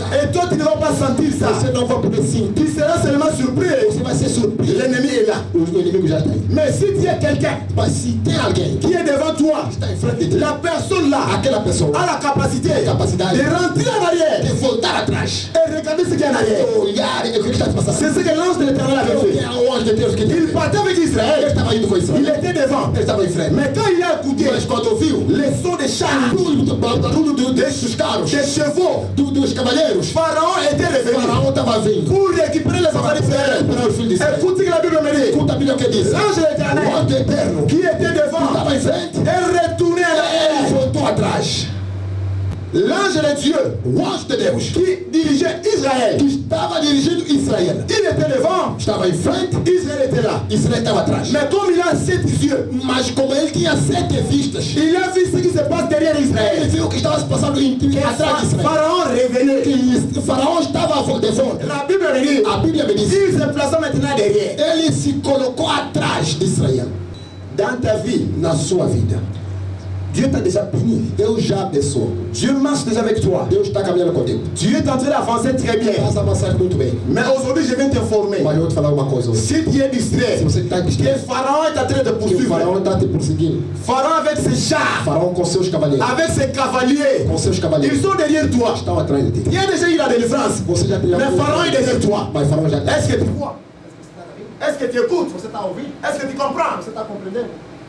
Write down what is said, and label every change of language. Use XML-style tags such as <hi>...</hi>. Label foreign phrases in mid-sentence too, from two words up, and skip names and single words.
<fr>Et toi, tu ne vas pas sentir ça.</fr> <pt>Você não vai poder sentir.</pt> <fr>Tu seras seulement surpris.</fr> <pt>Você vai ser surpreso.</pt> <fr>L'ennemi est là.</fr> <pt>O inimigo já está aí.</pt> <fr>Mais si tu as quelqu'un</fr> <pt>Mas se tem alguém que</pt> <fr>qui est devant toi,</fr> <pt>está em frente de ti,</pt> <fr>la personne là</fr> <pt>aquela pessoa</pt> <fr>a la capacité</fr> <pt>tem a capacidade</pt> <fr>de rentrer en arrière</fr> <pt>de voltar atrás,</pt> <fr>et regarder ce qu'il y a en arrière.</fr> <pt>olhar e o que está se passando.</pt> <fr>C'est ce que l'ange de l'Éternel avait</fr> <pt>Que</pt> <fr>fait.</fr> <pt>é o anjo de Deus que</pt> <fr>Il</fr> <pt>ele</pt> <fr>partait avec Israël.</fr> <pt>estava indo com</pt> <fr>Il</fr> <pt>Israel.</pt> <fr>était devant.</fr> <pt>Ele estava em frente.</pt> <fr>Mais quand il a écouté</fr> <pt>Mas quando ouviu</pt> <fr>les sons des chars,</fr> <pt>dos carros,</pt> <fr>des chevaux,</fr> <pt>dos cavaleiros,</pt> <fr>Pharaon était</fr> <pt>o</pt> <fr>revenu</fr> <pt>faraó estava vindo</pt> <fr>pour récupérer les enfants d'Israël.</fr> <pt>para os filhos de Israel.</pt> <fr>Écoute ce que la Bible me dit.</fr> <pt>Escuta a Bíblia que diz.</pt> <fr>L'ange de</fr> <pt>O</pt> <fr>l'Éternel</fr> <pt>anjo eterno</pt> <fr>qui était devant</fr> <pt>estava em frente</pt> <fr>est retourné en</fr> <pt>e</pt> <fr>arrière.</fr> <pt>voltou atrás.</pt> <fr>L'ange de Dieu</fr> <pt>O anjo de Deus</pt> <fr>qui dirigeait Israël,</fr> <pt>que estava dirigindo Israel</pt> <fr>il était devant,</fr> <pt>estava em frente,</pt> <fr>Israël était là.</fr> <pt>Israel estava atrás.</pt> <fr>Mais comme il a 7 yeux,</fr> <pt>Mas como ele tinha 7 vistas,</pt> <fr>il a vu ce qui se passe derrière</fr> <pt>ele</pt> <fr>Israël.</fr> <pt>viu o que estava se passando atrás de Israel.</pt> <fr>Pharaon revenait.</fr> <pt>Que o faraó estava devant.</pt> <fr>La Bible me dit,</fr> <pt>A Bíblia me diz,</pt> <fr>il se plaça maintenant derrière.</fr> <pt>ele se colocou atrás de Israel.</pt> <fr>Dans ta vie,</fr> <pt>Na sua vida,</pt> <fr>Dieu t'a déjà béni.</fr> <pt>Deus já abençoou.</pt> <fr>Dieu marche déjà avec toi.</fr> <pt>Deus está caminhando contigo.</pt> <fr>Dieu est en train d'avancer très bien.</fr> <pt>Está avançando muito bem.</pt> <fr>Mais aujourd'hui, je viens t'informer.</fr> <pt>Mas eu vou te falar uma coisa hoje.</pt> <fr>Si tu es distrait,</fr> <pt>Se você está</pt> <fr>que</fr> <pt>distraído,</pt> <fr>Pharaon est en train de</fr> <pt>que o</pt> <fr>poursuivre.</fr> <pt>faraó está te perseguindo.</pt> <fr>Pharaon avec ses chars,</fr> <pt>Faraó com seus cavaleiros.</pt> <fr>avec ses cavaliers,</fr> <pt>Com seus</pt> <fr>ils</fr> <pt>cavaleiros.</pt> <fr>sont derrière toi.</fr> <pt>Estão atrás de ti.</pt> <fr>Il y a déjà eu la délivrance.</fr> <pt>Você já tem</pt> <fr>Mais Pharaon est derrière toi.</fr> <pt>Mas faraó já está.</pt> <fr>Est-ce que tu vois? Est-ce que tu écoutes?</fr> <pt>Você está ouvindo?</pt> <fr>Est-ce que tu comprends?</fr> <pt>Você está compreendendo?</pt>